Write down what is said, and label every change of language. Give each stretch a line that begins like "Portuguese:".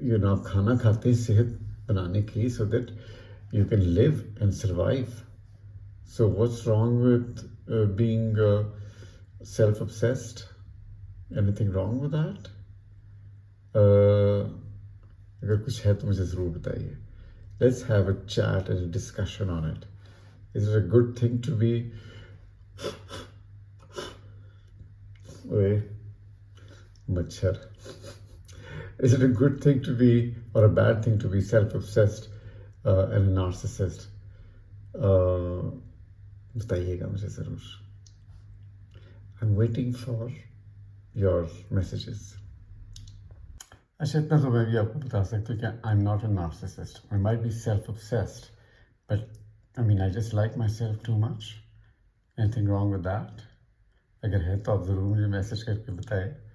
Urdu: آپ کھانا کھاتے ہیں صحت بنانے کے لیے
English: so that you can live and survive. So what's wrong with being self-obsessed? Anything wrong with that?
Urdu: اگر کچھ ہے تو مجھے ضرور بتائیے.
English: Let's have a chat and a discussion on it. Is it a good thing to be مچھر. Is it a good thing to be or a bad thing to be self-obsessed and a narcissist?
Urdu: بتائیے گا مجھے ضرور.
English: I'm waiting for your messages.
Urdu: اچھا اتنا تو میں بھی آپ کو بتا سکتا ہوں کہ
English: I'm not a narcissist. I might be self-obsessed, but I just like myself too much. Anything wrong with that?
Urdu: اگر ہے تو آپ ضرور مجھے میسج کر کے بتائیں.